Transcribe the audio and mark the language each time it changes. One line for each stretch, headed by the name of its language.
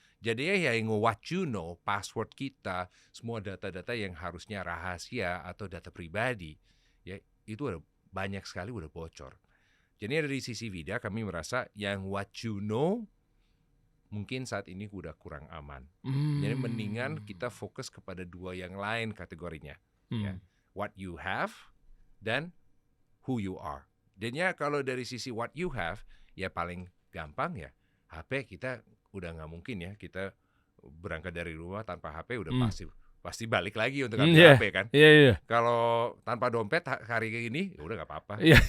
Indonesian: Jadi yang
English: what you know,
Indonesian: password kita, semua data-data yang harusnya rahasia atau data pribadi ya, itu udah banyak sekali udah bocor. Jadi dari sisi VIDA kami merasa yang
English: what you know
Indonesian: mungkin saat ini udah kurang aman. Jadi mendingan kita fokus kepada 2 yang lain kategorinya. Ya.
English: What you have dan who you are.
Indonesian: Dan ya kalau dari sisi
English: what you have,
Indonesian: ya paling gampang ya HP kita udah nggak mungkin ya kita berangkat dari rumah tanpa HP udah pasti balik lagi untuk ambil HP kan. Kalau tanpa dompet hari ini ya udah nggak apa-apa.